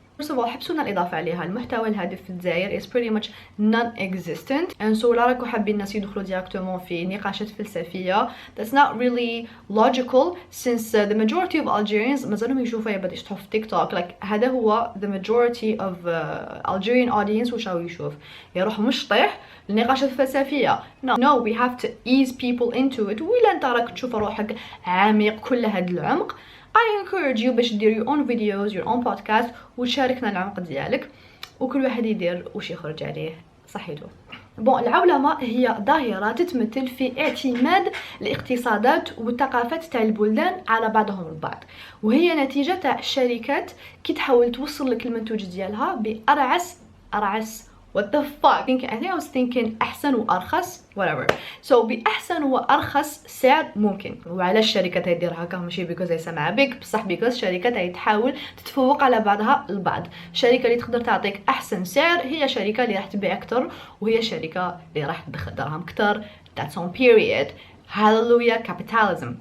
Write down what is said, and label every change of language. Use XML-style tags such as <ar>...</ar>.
<ar>First of all, حبسونا الإضافة عليها. المحتوى الهادف في الجزائر</ar> <en>is pretty much non-existent, and so</en> <ar>لا راكو حابين الناس يدخلوا ديريكتومون في نقاشات فلسفية.</ar> <en>That's not really logical since the majority of Algerians</en> <ar>مازالهم يشوفوا يبدا يشطحوا في تيك توك. like هذا هو</ar> <en>the majority of Algerian audience</en> <ar>واش راهو يشوف, يروح مشطح النقاشات الفلسفية.</ar> <en>no we have to ease people into it.</en> <ar>وإلا انت راك تشوف روحك عميق كل هذا العمق,</ar> <en>I encourage you</en> <ar>باش دير</ar> <en>your own videos, your own podcast,</en> <ar>وتشاركنا العمق ديالك وكل واحد يدير وش يخرج عليه صحيته. بون, العولمة هي ظاهرة تتمثل في اعتماد الاقتصادات والثقافات تاع البلدان على بعضهم البعض, وهي نتيجة تاع الشركات كي تحاول توصل لك المنتوج ديالها بأرعس</ar> <en>what the fuck. I think I was thinking</en> <ar>أحسن وأرخص</ar> <en>whatever.</en> <ar>so بأحسن وأرخص سعر ممكن. وعلاش الشركات يدير هكا؟ ماشي because هي سامعة بك, بصح because الشركات تحاول تتفوق على بعضها البعض. الشركة اللي تقدر تعطيك أحسن سعر هي شركة اللي راح تبيع أكتر, وهي شركة اللي راح تدخل دراهم أكتر.</ar> <en>that's on period. Hallelujah capitalism.</en>